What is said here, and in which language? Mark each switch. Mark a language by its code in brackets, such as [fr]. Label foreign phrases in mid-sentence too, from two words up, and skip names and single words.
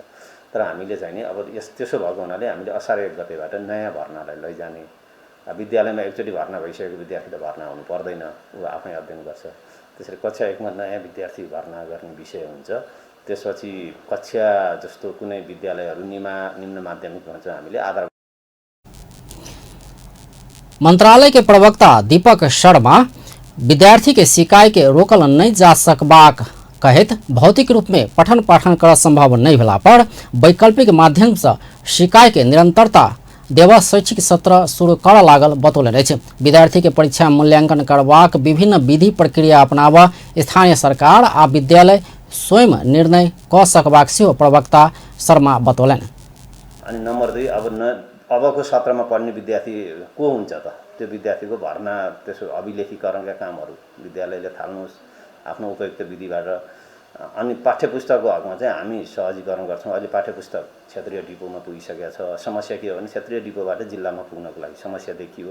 [ne] तर हामीले चाहिँ नि अब त्यसो भएको हुनाले हामीले असार 1 गतेबाट नयाँ भर्नालाई लैजाने, विद्यालयमा एकचोटि भर्ना भइसकेको विद्यार्थीले भर्ना हुनु पर्दैन, ऊ आफै अध्ययन गर्छ। त्यसरी कक्षा 1 मा नयाँ विद्यार्थी भर्ना गर्ने विषय हुन्छ। त्यसपछि कक्षा जस्तो कुनै विद्यालयहरू निम्न माध्यमिक भन्छ हामीले आधार। [mai] मंत्रालय के प्रवक्ता दीपक शर्मा विद्यार्थी के सिकाई के रोकल नहीं जा सकबाक कहत भौतिक रूप में पठन पाठन कर संभव नहीं भेला पर वैकल्पिक माध्यम से सिकाई के निरंतरता देवा शैक्षिक सत्र शुरू कर लागल बतौले अछि। विद्यार्थी के परीक्षा मूल्यांकन करबाक विभिन्न विधि प्रक्रिया अपनाब स्थानीय सरकार आ विद्यालय स्वयं निर्णय क सकबाक सेहो प्रवक्ता शर्मा बतौलनि। [ne] अनि नम्बर 2 अबको सत्रमा पढ्ने विद्यार्थी को हुन्छ त त्यो विद्यार्थीको भर्ना त्यसो अभिलेखीकरणका कामहरू विद्यालयले थाल्नुहोस् आफ्नो उपयुक्त विधिबाट। अनि पाठ्यपुस्तकको हकमा चाहिँ हामी सहजीकरण गर्छौँ। अहिले पाठ्यपुस्तक क्षेत्रीय डिपोमा पुगिसकेको छ। समस्या के हो भने क्षेत्रीय डिपोबाट जिल्लामा पुग्नको लागि समस्या देखियो।